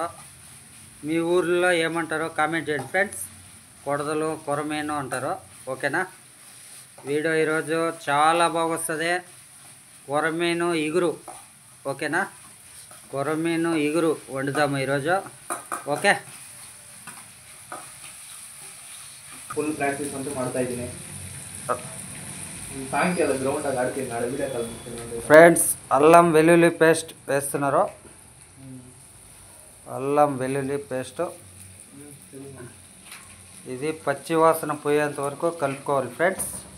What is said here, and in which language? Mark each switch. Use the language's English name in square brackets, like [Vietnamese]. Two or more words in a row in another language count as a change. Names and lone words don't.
[Telugu] మీ ఊర్లో ఏమంటారో కామెంట్ చేయండి ఫ్రెండ్స్. కొడదలు కొరమీను అంటారు. ఓకేనా. వీడియో ఈరోజు చాలా బాగొస్తుంది. కొరమీను ఇగురు. ఓకేనా. కొరమీను ఇగురు వండుతాము ఈరోజు. ఓకే. [Kannada] ಫುಲ್ ಪ್ರಾಕ್ಟೀಸ್ ಅಂತೂ ಮಾಡ್ತಾ ಇದ್ದೀನಿ. ಸಾಯಂಕಾಲ ಗ್ರೌಂಡಾಗ ಆಡ್ತೀನಿ, ನಾಳೆ ವೀಡಿಯೋ ಕಾಲ್ ಮಾಡ್ತೀನಿ. [Telugu] ఫ్రెండ్స్, అల్లం వెల్లుల్లి పేస్ట్ వేస్తున్నారు. అల్లం వెల్లుల్లి పేస్ట్ ఇది పచ్చి వాసన పోయేంత వరకు కలుపుకోవాలి ఫ్రెండ్స్.